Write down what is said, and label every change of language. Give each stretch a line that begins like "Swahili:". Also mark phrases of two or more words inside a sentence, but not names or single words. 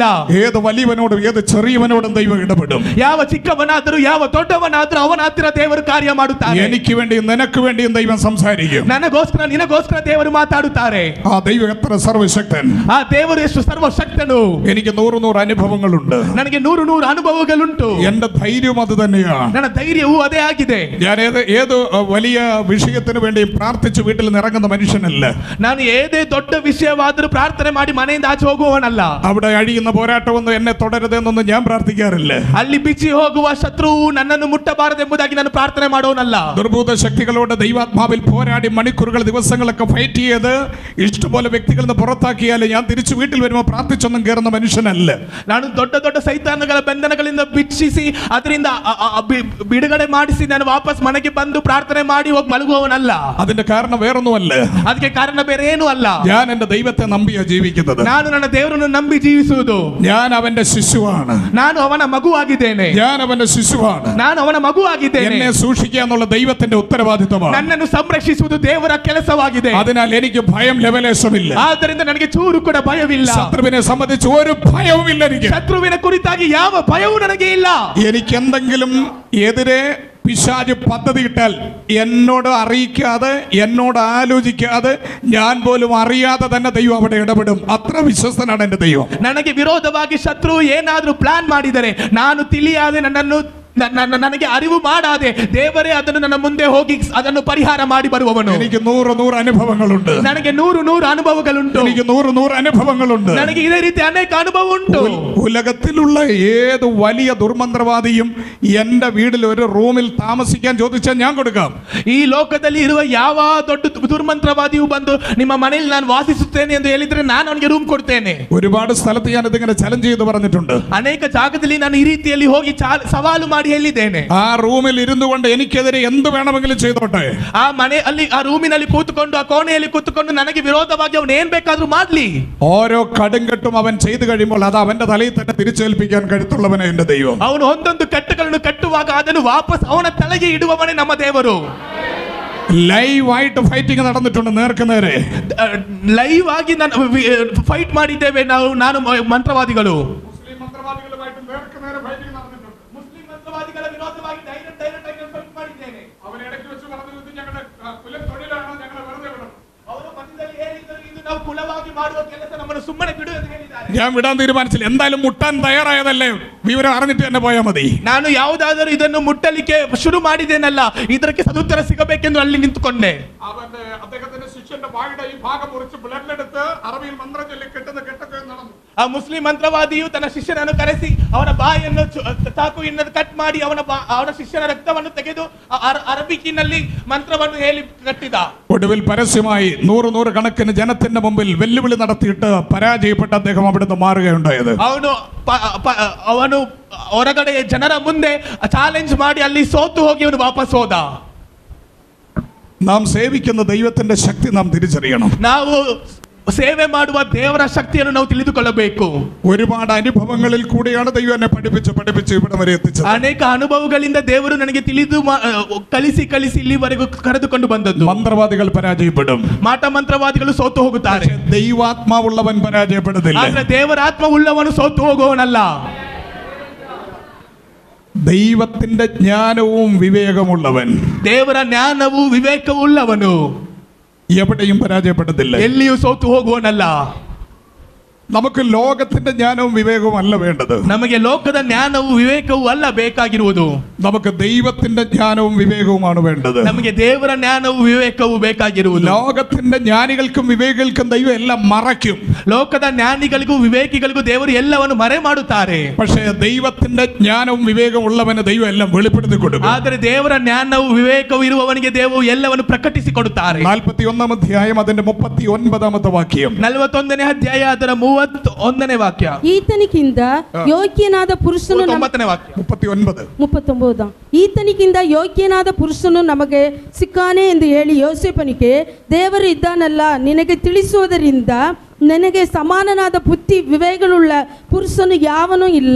Malayalam: ഏത് വലിയവനോടും ഏത് ചെറിയവനോടും ദൈവം ഇടപെടും.
Kannada: ಯಾವ ಚಿಕ್ಕವನಾದರೂ ಯಾವ ದೊಡ್ಡವನಾದರೂ ಅವನ ಹತ್ತಿರ ದೇವರು ಕಾರ್ಯ ಮಾಡುತ್ತಾರೆ.
Malayalam: എനിക്ക് വേണ്ടിയും നിനക്ക് വേണ്ടിയും ദൈവം സംസാരിക്കും.
Kannada: ನನಗೋಸ್ಕರ ನಿನಗೋಸ್ಕರ ದೇವರು ಮಾತಾಡುತ್ತಾರೆ.
Malayalam: ആ ദൈവം എത്ര സർവശക്തൻ!
Kannada: ಆ ದೇವರು ಎಷ್ಟು ಸರ್ವಶಕ್ತನು!
Malayalam: എനിക്ക് 100 അനുഭവങ്ങളുണ്ട്.
Kannada: ನನಗೆ 100 ಅನುಭವಗಳುಂಟು.
Malayalam: എന്റെ ധൈര്യം അത് തന്നെയാണ്.
Kannada: ನನ್ನ ಧೈರ್ಯವೂ ಅದೇ ಆಗಿದೆ.
Malayalam: ഞാൻ ഏത് വലിയ വിഷയത്തിന് വേണ്ടി പ്രാർത്ഥിച്ച് വീട്ടിൽ നിന്ന് ഇറങ്ങുന്ന മനുഷ്യനല്ല.
Kannada: ನಾನು ಏದೇ ದೊಡ್ಡ ವಿಷಯವಾದರೂ ಪ್ರಾರ್ಥನೆ ಮಾಡಿ ಮನೆಯಿಂದ ಆಚೆ ಹೋಗುವವನಲ್ಲ.
Malayalam: അവിടെ അഴിയുന്ന പോരാട്ടമൊന്നും എന്നെ തുടരുതെന്നൊന്നും ഞാൻ പ്രാർത്ഥിക്കാറില്ല.
Kannada: ಅಲ್ಲಿ ಬಿಚ್ಚಿ ಹೋಗುವ ಶತ್ರುವು ನನ್ನನ್ನು ಮುಟ್ಟಬಾರದೆಂಬುದಾಗಿ ನಾನು ಪ್ರಾರ್ಥನೆ ಮಾಡೋನಲ್ಲ.
Malayalam: ദുർഭൂത ശക്തികളോട് ദൈവാത്മാവിൽ പോരാടി മണിക്കൂറുകൾ ദിവസങ്ങളൊക്കെ ഫൈറ്റ് ചെയ്ത് ഇഷ്ടംപോലെ വ്യക്തികളിൽ നിന്ന് പുറത്താക്കിയാൽ ഞാൻ തിരിച്ചു വീട്ടിൽ വരുമ്പോൾ പ്രാർത്ഥിച്ചൊന്നും കയറുന്ന മനുഷ്യനല്ല.
Kannada: ನಾನು ದೊಡ್ಡ ದೊಡ್ಡ ಸೈತಾನಗಳ ಬಂಧನಗಳಿಂದ ಬಿಚ್ಚಿಸಿ ಅದರಿಂದ ಬಿಡುಗಡೆ ಮಾಡಿಸಿ ನಾನು ವಾಪಸ್ ಮನೆಗೆ ಬಂದು ಪ್ರಾರ್ಥನೆ ಮಾಡಿ ಹೋಗಿ ಮಲಗುವವನಲ್ಲ.
Malayalam: അതിന്റെ കാരണം വേറൊന്നുമല്ല.
Kannada: ಅದಕ್ಕೆ ಕಾರಣ ಬೇರೆ ಏನೂ ಅಲ್ಲ.
Malayalam: ഞാൻ എന്റെ ദൈവത്തെ നമ്പിയാ ജീവിക്കുന്നത്.
Kannada: ನಾನು ನನ್ನ ದೇವರನ್ನು ನಂಬಿ ಜೀವಿಸುವುದು.
Malayalam: ഞാൻ അവന്റെ ശിശുവാണ്.
Kannada: ನಾನು ಅವನ ಮಗುವಾಗಿದ್ದೇನೆ.
Malayalam: ഞാൻ അവന്റെ ശിശുവാണ്.
Kannada: ನಾನು ಅವನ ಮಗುವಾಗಿದ್ದೇನೆ.
Malayalam: എന്നെ സൂക്ഷിക്കുക എന്നുള്ള ദൈവത്തിന്റെ ഉത്തരവാദിത്തമാണ്.
Kannada: ನನ್ನನ್ನು ಸಂರಕ್ಷಿಸುವುದು ದೇವರ ಕೆಲಸವಾಗಿದೆ.
Malayalam: അതിനാൽ എനിക്ക് ഭയം ലെവലേശമില്ല.
Kannada: ಆದ್ದರಿಂದ ನನಗೆ ಚೂರು ಕೂಡ ಭಯವಿಲ್ಲ.
Malayalam: ശത്രുവിനെ സംബന്ധിച്ച് ഒരു ഭയവുമില്ല. എനിക്ക്
Kannada: ಶತ್ರುವಿನ ಕುರಿತಾಗಿ ಯಾವ ಭಯವೂ ನನಗೆ ಇಲ್ಲ.
Malayalam: എനിക്ക് എന്തെങ്കിലും എതിരെ പിശാച് പദ്ധതി ഇട്ടാൽ എന്നോട് അറിയിക്കാതെ, എന്നോട് ആലോചിക്കാതെ, ഞാൻ പോലും അറിയാതെ തന്നെ ദൈവം അവിടെ ഇടപെടും. അത്ര വിശ്വസ്തനാണ് എന്റെ ദൈവം.
Kannada: ನನಗೆ ವಿರೋಧವಾಗಿ ಶತ್ರು ಏನಾದರೂ ಪ್ಲಾನ್ ಮಾಡಿದರೆ ನಾನು ತಿಳಿಯಾದೆ, ನನಗೆ ಅರಿವು ಮಾಡಾದೆ ದೇವರೇ ಅದನ್ನು ನನ್ನ ಮುಂದೆ ಹೋಗಿ ಅದನ್ನು ಪರಿಹಾರ ಮಾಡಿ ಬರುವವನು.
Malayalam: എനിക്ക് 100 അനുഭവങ്ങളുണ്ട്.
Kannada: ನನಗೆ 100 ಅನುಭವಗಳುಂಟು.
Malayalam: എനിക്ക് 100 അനുഭവങ്ങളുണ്ട്.
Kannada: ನನಗೆ ಇದೇ ರೀತಿ ಅನೇಕ ಅನುಭವ ಉಂಟು.
Malayalam: ഉലകത്തിലുള്ള ഏത് വലിയ ദുർമന്ത്രവാദിയും എന്റെ വീട്ടിൽ ഒരു റൂമിൽ താമസിക്കാൻ ചോദിച്ചാൽ ഞാൻ കൊടുക്കാം.
Kannada: ಈ ಲೋಕದಲ್ಲಿ ಇರುವ ಯಾವ ದೊಡ್ಡ ದುರ್ಮಂತ್ರವಾದಿಯು ಬಂದು ನಿಮ್ಮ ಮನೆಯಲ್ಲಿ ನಾನು ವಾಸಿಸುತ್ತೇನೆ ಎಂದು ಹೇಳಿದ್ರೆ ನಾನು ಅವನಿಗೆ ರೂಮ್ ಕೊಡ್ತೇನೆ.
Malayalam: ഒരുപാട് സ്ഥലത്ത് ഞാൻ ഇതിങ്ങനെ ചലഞ്ച് ചെയ്ത് പറഞ്ഞിട്ടുണ്ട്.
Kannada: ಅನೇಕ ಜಾಗದಲ್ಲಿ ನಾನು ಈ ರೀತಿಯಲ್ಲಿ ಹೋಗಿ ಸವಾಲು ಮಾಡಿ ಹೇಳಿದ್ದೇನೆ.
Malayalam: ആ റൂമിൽ ഇരുന്നു കൊണ്ട് എനിക്കെതിരെ എന്ത് വേണമെങ്കിലും ചെയ്തോട്ടെ.
Kannada: ಆ ಮನೆ ಅಲ್ಲಿ ಆ ರೂಮಿನಲ್ಲಿ ಕೂತುಕೊಂಡು ಆ ಕೋಣೆಯಲ್ಲಿ ಕೂತುಕೊಂಡು ನನಗೆ ವಿರೋಧವಾಗಿ ಅವನು ಏನ್ ಬೇಕಾದ್ರೂ ಮಾಡ್ಲಿ.
Malayalam: ഓരോ കടുങ്കട്ടും അവൻ ചെയ്തു കഴിയുമ്പോൾ അത് അവന്റെ തലയിൽ തന്നെ തിരിച്ചേൽപ്പിക്കാൻ കരുത്തുള്ളവനെ എന്റെ ദൈവം.
Kannada: ಅವನು ಒಂದೊಂದು ಕಟ್ಟುಗಳನ್ನು ಕಟ್ಟುವಾಗ ಅದನ್ನು ವಾಪಸ್ ಅವನ ತಲೆಗೆ ಇಡುವವನೇ ನಮ್ಮ ದೇವರು.
Malayalam: ലൈവ് ആയിട്ട് ഫൈറ്റിംഗ് നടന്നിട്ടുണ്ട്. നേർക്ക് നേരെ
Kannada: ಲೈವ್ ಆಗಿ ಫೈಟ್ ಮಾಡಿದ್ದೇವೆ ನಾನು ಮಂತ್ರವಾದಿಗಳು.
Malayalam: മുസ്ലിം ಮಂತ್ರವಾದಿകളുമായിട്ട് നേർക്ക് നേരെ ഫൈറ്റിംഗ് നടന്നിട്ടുണ്ട്.
Kannada: ಮುಸ್ಲಿಂ ಮಂತ್ರವಾದಿಗಳ ವಿರೋಧವಾಗಿ ಡೈರೆಕ್ಟ್ ಆಗಿ ಫೈಟ್ ಮಾಡಿದ್ದೇನೆ.
Malayalam: അവൻ ഇടയ്ക്ക് വെച്ച് പറഞ്ഞിരുന്നു ഞങ്ങളുടെ കുലത്തൊഴിലാണ്, ഞങ്ങളെ വെറുതെ വിടണം.
Kannada: ಅವರು ಮಧ್ಯದಲ್ಲಿ ಹೇಳಿದರು ಇದು ನಾವು ಕುಲವಾಗಿ ಮಾಡುವ ಕೆಲಸ, ನಮ್ಮನ್ನು ಸುಮ್ಮನೆ ಬಿಡು ಎಂದು ಹೇಳಿದ್ದಾರೆ.
Malayalam: ഞാൻ വിടാൻ തീരുമാനിച്ചില്ല. എന്തായാലും മുട്ടാൻ തയ്യാറായതല്ലേ, വിവരം അറിഞ്ഞിട്ട് തന്നെ പോയാൽ മതി.
Kannada: ನಾನು ಯಾವುದಾದರೂ ಇದನ್ನು ಮುಟ್ಟಲಿಕ್ಕೆ ಶುರು ಮಾಡಿದ್ದೇನಲ್ಲ, ಇದಕ್ಕೆ ಸದುತ್ತರ ಸಿಗಬೇಕೆಂದು ಅಲ್ಲಿ ನಿಂತುಕೊಂಡೆ.
Malayalam: അവന്റെ അദ്ദേഹത്തിന്റെ ശിഷ്യന്റെ വായുടെ ഈ ഭാഗം മുറിച്ച് ബ്ലഡ് അറബിയിൽ മന്ത്രം ചൊല്ലി കെട്ടുന്ന കെട്ടൊക്കെ നടന്നു.
Kannada: ಆ ಮುಸ್ಲಿಂ ಮಂತ್ರವಾದಿಯು ತನ್ನ ಶಿಷ್ಯನನ್ನು ಕರೆಸಿ ಅವನ ಬಾಯನ್ನು ಚಾಕು ಇನ್ನದು ಕಟ್ ಮಾಡಿ ಅವನ ಶಿಷ್ಯನ ರಕ್ತವನ್ನು ತೆಗೆದು ಅರಬಿಕಿನಲ್ಲಿ ಮಂತ್ರವನ್ನು ಹೇಳಿ ಕಟ್ಟಿದ.
Malayalam: ഒടുവിൽ പരസ്യമായി 100 കണക്കിന് ജനത്തിന്റെ മുമ്പിൽ വെല്ലുവിളി നടത്തിയിട്ട് പരാജയപ്പെട്ട അദ്ദേഹം അവിടുന്ന് മാറുകയുണ്ടായത്.
Kannada: ಅವನು ಹೊರಗಡೆ ಜನರ ಮುಂದೆ ಚಾಲೆಂಜ್ ಮಾಡಿ ಅಲ್ಲಿ ಸೋತು ಹೋಗಿ ಅವನು ವಾಪಸ್ ಹೋದ.
Malayalam: നാം സേവിക്കുന്ന ദൈവത്തിന്റെ ശക്തി നാം തിരിച്ചറിയണം.
Kannada: ನಾವು ಸೇವೆ ಮಾಡುವ ದೇವರ ಶಕ್ತಿಯನ್ನು ನಾವು ತಿಳಿದುಕೊಳ್ಳಬೇಕು.
Malayalam: ഒരുപാട് അനുഭവങ്ങളിൽ കൂടിയാണ് ദൈവം എന്നെ പഠിപ്പിച്ച് ഇവിടെ വരെ എത്തിച്ചത്.
Kannada: ಅನೇಕ ಅನುಭವಗಳಿಂದ ದೇವರು ನನಗೆ ತಿಳಿದು ಕಲಿಸಿ ಇಲ್ಲಿವರೆಗೂ ಕರೆದುಕೊಂಡು ಬಂದದ್ದು.
Malayalam: മന്ത്രവാദികൾ പരാജയപ്പെടും,
Kannada: ಮಾಟ ಮಂತ್ರವಾದಿಗಳು ಸೋತು ಹೋಗುತ್ತಾರೆ,
Malayalam: ദൈവാത്മാവുള്ളവൻ പരാജയപ്പെടുന്നില്ല.
Kannada: ಆದ್ರೆ ದೇವರ ಆತ್ಮ ಉಳ್ಳವನು ಸೋತು ಹೋಗುವವನಲ್ಲ.
Malayalam: ദൈവത്തിന്റെ ജ്ഞാനവും വിവേകമുള്ളവൻ,
Kannada: ದೇವರ ಜ್ಞಾನವು ವಿವೇಕವುಳ್ಳವನು
Malayalam: എവിടെയും പരാജയപ്പെടത്തില്ല,
Kannada: ಎಲ್ಲಿಯೂ ಸೋತು ಹೋಗುವವನಲ್ಲ.
Malayalam: നമുക്ക് ലോകത്തിന്റെ ജ്ഞാനവും വിവേകവും അല്ല വേണ്ടത്.
Kannada: ನಮಗೆ ಲೋಕದ ಜ್ಞಾನವು ವಿವೇಕವೂ ಅಲ್ಲ ಬೇಕಾಗಿರುವುದು.
Malayalam: നമുക്ക് ദൈവത്തിന്റെ ജ്ഞാനവും വിവേകവുമാണ് വേണ്ടത്.
Kannada: ನಮಗೆ ದೇವರ ಜ್ಞಾನವು ವಿವೇಕವೂ ಬೇಕಾಗಿರುವುದು.
Malayalam: ലോകത്തിന്റെ ജ്ഞാനികൾക്കും വിവേകികൾക്കും ദൈവം എല്ലാം മറയ്ക്കും.
Kannada: ಲೋಕದ ಜ್ಞಾನಿಗಳಿಗೂ ವಿವೇಕಿಗಳಿಗೂ ದೇವರು ಎಲ್ಲವನ್ನು ಮರೆ ಮಾಡುತ್ತಾರೆ.
Malayalam: പക്ഷേ ദൈവത്തിന്റെ ജ്ഞാനവും വിവേകവും ഉള്ളവന് ദൈവം എല്ലാം വെളിപ്പെടുത്തി കൊടുക്കും.
Kannada: ಆದರೆ ದೇವರ ಜ್ಞಾನವು ವಿವೇಕವು ಇರುವವನಿಗೆ ದೇವರು ಎಲ್ಲವನ್ನು ಪ್ರಕಟಿಸಿಕೊಡುತ್ತಾರೆ.
Malayalam: 41 ಅಧ್ಯಾയം അതിന്റെ 39 വാക്യം.
Kannada: 41ನೇ ಅಧ್ಯಾಯ ಅದರ 31ನೇ ವಾಕ್ಯ. ಈತನಿಗಿಂತ ಯೋಗ್ಯನಾದ ಪುರುಷನು 39ನೇ ವಾಕ್ಯ. 39 ಈತನಿಗಿಂತ ಯೋಗ್ಯನಾದ ಪುರುಷನು ನಮಗೆ ಸಿಕ್ಕಾನೆ ಎಂದು ಹೇಳಿ ಯೋಸೇಫನಿಗೆ, ದೇವರು ಇದ್ದಾನಲ್ಲ, ನಿನಗೆ ತಿಳಿಸುವುದರಿಂದ ನನಗೆ ಸಮಾನನಾದ ಬುದ್ಧಿ ವಿವೇಕವುಳ್ಳ ಪುರುಷನು ಯಾವನೂ ಇಲ್ಲ.